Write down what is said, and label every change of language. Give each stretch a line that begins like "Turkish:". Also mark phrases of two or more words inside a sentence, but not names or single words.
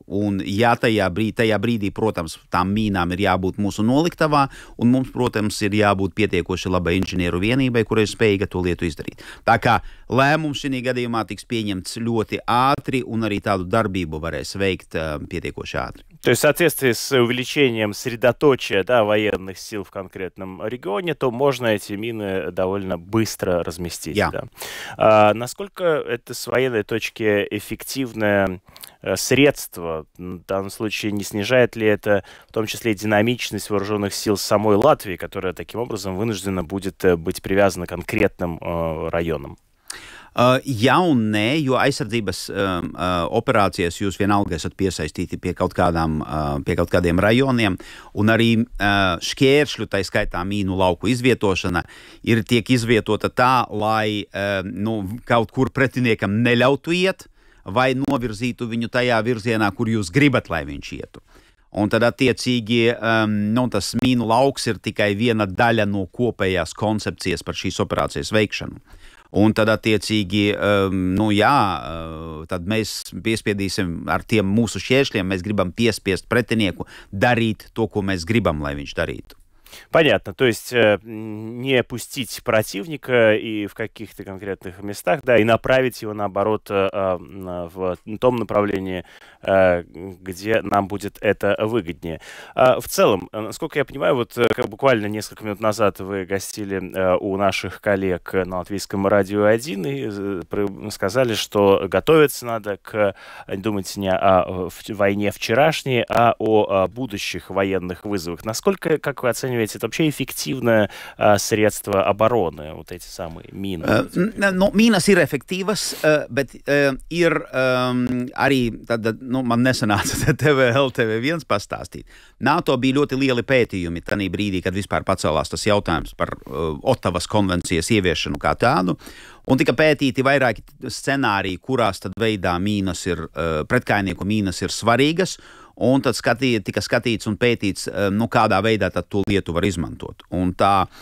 Latvian: Un ja tajā brīdī, protams, tām mīnām ir jābūt mūsu noliktavā, un mums, protams, ir jābūt pietiekoši labai inženieru vienībai, kura ir spējīga to lietu izdarīt. Tā kā lēmums šī gadījumā tiks pieņemts ļoti ātri, un arī tādu darbību varēs veikt pietiekoši ātri.
Russian: То есть в соответствии с увеличением средоточия военных сил в конкретном регионе, то можно эти мины довольно быстро разместить. Yeah. Да. Насколько это с военной точки эффективное средство? В данном случае не снижает ли это в том числе и динамичность вооруженных сил самой Латвии, которая таким образом вынуждена будет быть привязана к конкретным районам?
Latvian: Jā un nē, jo aizsardzības operācijas jūs vienalga esat piesaistīti pie kaut kādiem rajoniem, un arī šķēršļu, tā skaitā mīnu lauku izvietošana, tiek izvietota tā, lai kaut kur pretiniekam neļautu iet, vai novirzītu viņu tajā virzienā, kur jūs gribat, lai viņš ietu. Un tad, attiecīgi, tas mīnu lauks ir tikai viena daļa no kopējās koncepcijas par šīs operācijas veikšanu. Un tad, attiecīgi, tad mēs piespiedīsim ar tiem mūsu šķēršļiem, mēs gribam piespiest pretinieku darīt to, ko mēs gribam, lai viņš darītu.
Russian: Понятно, то есть не пустить противника и в каких-то конкретных местах, да, и направить его, наоборот, в том направлении, где нам будет это выгоднее. В целом, насколько я понимаю, вот буквально несколько минут назад вы гостили у наших коллег на Латвийском радио 1 и сказали, что готовиться надо думать не о войне вчерашней, а о будущих военных вызовах. Насколько, как вы оцениваете, это вообще эффективное средство обороны, вот эти самые мины?
Latvian: Mīnas ir efektīvas, bet ir arī, man nesanāca LTV1 pastāstīt. NATO bija ļoti lieli pētījumi tanī brīdī, kad vispār pacēlās tas jautājums par Ottavas konvencijas ieviešanu kā tādu, un tika pētīti vairāki scenāriji, kurās tad veidā pretkaitnieku mīnas ir svarīgas, un tad tika skatīts un pētīts, kādā veidā tad to lietu var izmantot.